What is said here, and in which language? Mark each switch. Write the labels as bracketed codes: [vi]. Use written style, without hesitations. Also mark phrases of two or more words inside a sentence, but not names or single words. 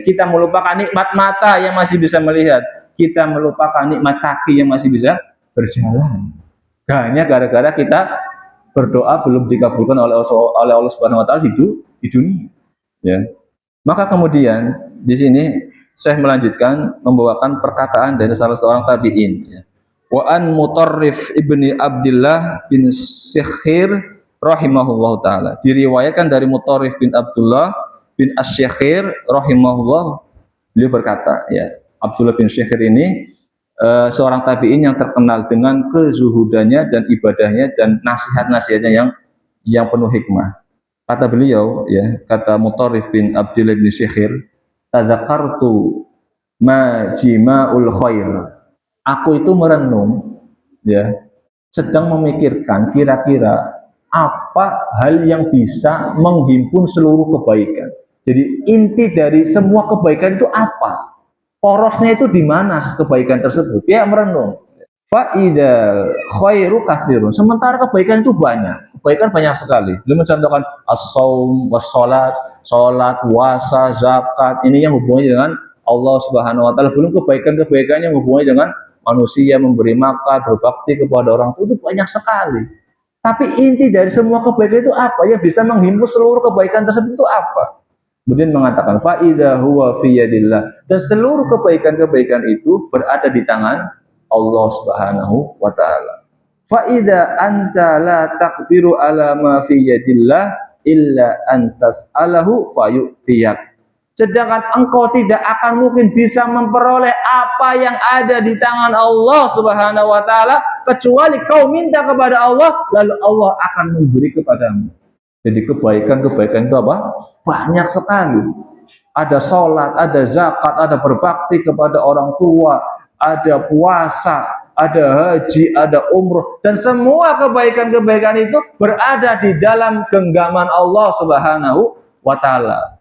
[id] Kita melupakan nikmat mata yang masih bisa melihat, kita melupakan nikmat kaki yang masih bisa berjalan. Hanya gara-gara kita berdoa belum dikabulkan oleh Allah [ar] سبحانه وتعالى [id] di dunia. Ya. Maka kemudian di sini saya melanjutkan membawakan perkataan dari salah seorang tabi'in, ya. [ar] وعن مطرف بن عبد الله بن شخير رحمه الله تعالى. [id] Diriwayatkan dari Mutarrif bin Abdullah bin Asy-Syekhir rahimahullah, beliau berkata, ya, Abdullah bin Syekhir ini seorang tabi'in yang terkenal dengan kezuhudannya dan ibadahnya dan nasihat-nasihatnya yang penuh hikmah. Kata beliau, ya, kata Mutarrif bin Abdullah bin Syekhir, [ar] تذاكرت ما جماع الخير. [id] Aku itu merenung, ya, sedang memikirkan kira-kira apa hal yang bisa menghimpun seluruh kebaikan. Jadi inti dari semua kebaikan itu apa? Porosnya itu di mana kebaikan tersebut? Dia merenung. [ar] فإذا خير كثير. [id] Sementara kebaikan itu banyak. Kebaikan banyak sekali. Beliau mencontohkan as-shaum, was-salat, salat, puasa, zakat. Ini yang hubungannya dengan Allah [ar] سبحانه وتعالى. [id] Belum kebaikan-kebaikan yang hubungannya dengan manusia, memberi makan, berbakti kepada orang tua, itu banyak sekali. Tapi inti dari semua kebaikan itu apa? Yang bisa menghimpun seluruh kebaikan tersebut itu apa? Kemudian mengatakan [ar] فإذا هو في يد الله, [id] dan seluruh kebaikan-kebaikan itu berada di tangan Allah [ar] سبحانه وتعالى. فإذا أنت لا تقدر على ما في يد الله إلا أن تسأله فيعطيك. [id] Sedangkan engkau tidak akan mungkin bisa memperoleh apa yang ada di tangan Allah [ar] سبحانه وتعالى [id] kecuali kau minta kepada Allah, lalu Allah akan memberi kepadamu. Jadi kebaikan-kebaikan itu apa? Banyak sekali. Ada sholat, ada zakat, ada berbakti kepada orang tua, ada puasa, ada haji, ada umroh, dan semua kebaikan-kebaikan itu berada di dalam genggaman Allah [ar] سبحانه وتعالى.